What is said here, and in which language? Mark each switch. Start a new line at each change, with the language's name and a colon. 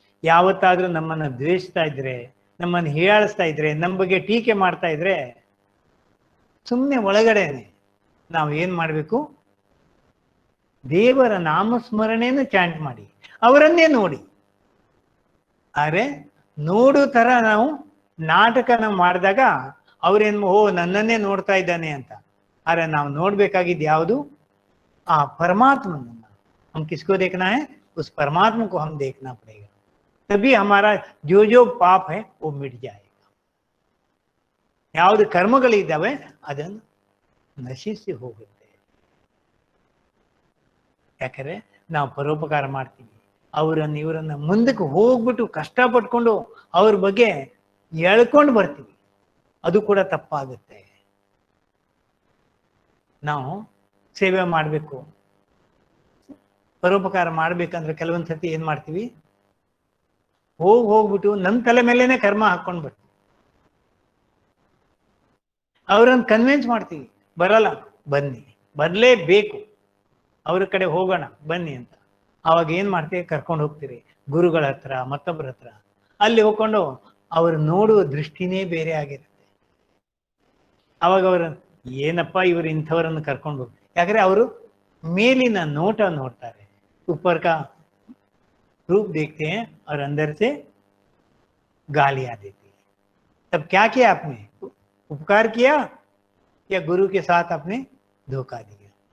Kannada: ಯಾವತ್ತಾದ್ರೂ ನಮ್ಮನ್ನ ದ್ವೇಷಿಸ್ತಾ ಇದ್ರೆ, ನಮ್ಮನ್ನು ಹೀಯಾಳಿಸ್ತಾ ಇದ್ರೆ, ನಮ್ಮ ಬಗ್ಗೆ ಟೀಕೆ ಮಾಡ್ತಾ ಇದ್ರೆ, ಸುಮ್ಮನೆ ಒಳಗಡೆನೆ ನಾವು ಏನ್ ಮಾಡ್ಬೇಕು, ದೇವರ ನಾಮಸ್ಮರಣೆಯನ್ನು ಚಾಂಟ್ ಮಾಡಿ, ಅವರನ್ನೇ ನೋಡಿ. ಆದ್ರೆ ನೋಡೋ ತರ ನಾವು ನಾಟಕನ ಮಾಡಿದಾಗ ಅವ್ರೇನು, ಓ ನನ್ನನ್ನೇ ನೋಡ್ತಾ ಇದ್ದಾನೆ ಅಂತ. ಆದ್ರೆ ನಾವು ನೋಡ್ಬೇಕಾಗಿದ್ದು ಯಾವುದು, ಆ परमात्मा.
Hindi: हम किसको देखना है, उस परमात्मा को हम देखना पड़ेगा. तभी हमारा जो जो पाप है वो मिट जाएगा.
Kannada: ಯಾವುದು ಕರ್ಮಗಳಿದ್ದಾವೆ ಅದನ್ನು ನಶಿಸಿ ಹೋಗುತ್ತೆ. ಯಾಕಂದ್ರೆ ನಾವು ಪರೋಪಕಾರ ಮಾಡ್ತೀವಿ, ಅವರನ್ನು ಇವರನ್ನ ಮುಂದಕ್ಕೆ ಹೋಗ್ಬಿಟ್ಟು ಕಷ್ಟಪಟ್ಕೊಂಡು ಅವ್ರ ಬಗ್ಗೆ ಎಳ್ಕೊಂಡು ಬರ್ತೀವಿ, ಅದು ಕೂಡ ತಪ್ಪಾಗುತ್ತೆ. ನಾವು ಸೇವೆ ಮಾಡಬೇಕು, ಪರೋಪಕಾರ ಮಾಡ್ಬೇಕಂದ್ರೆ ಕೆಲವೊಂದ್ ಸತಿ ಏನ್ ಮಾಡ್ತೀವಿ, ಹೋಗ್ಬಿಟ್ಟು ನಮ್ ತಲೆ ಮೇಲೇನೆ ಕರ್ಮ ಹಾಕೊಂಡ್ ಬರ್ತೀವಿ. ಅವ್ರನ್ನ ಕನ್ವಿನ್ಸ್ ಮಾಡ್ತೀವಿ, ಬರಲ್ಲ ಬನ್ನಿ, ಬರ್ಲೇಬೇಕು, ಅವ್ರ ಕಡೆ ಹೋಗೋಣ ಬನ್ನಿ ಅಂತ. ಅವಾಗ ಏನ್ ಮಾಡ್ತೀವಿ, ಕರ್ಕೊಂಡು ಹೋಗ್ತೀರಿ ಗುರುಗಳ ಹತ್ರ, ಮತ್ತೊಬ್ಬರ ಹತ್ರ. ಅಲ್ಲಿ ಹೋಗ್ಕೊಂಡು ಅವ್ರು ನೋಡುವ ದೃಷ್ಟಿನೇ ಬೇರೆ ಆಗಿರುತ್ತೆ. ಅವಾಗ ಅವ್ರ ಏನಪ್ಪ ಇವ್ರು ಇಂಥವ್ರನ್ನು ಕರ್ಕೊಂಡು ಹೋಗ್ತಾರೆ, ಯಾಕಂದ್ರೆ ಅವರು ಮೇಲಿನ ನೋಟ ನೋಡ್ತಾರೆ,
Hindi: ऊपर का रूप देखते हैं और अंदर से गालियां देती है। तब क्या किया आपने, उपकार किया या गुरु के साथ आपने धोखा दिया?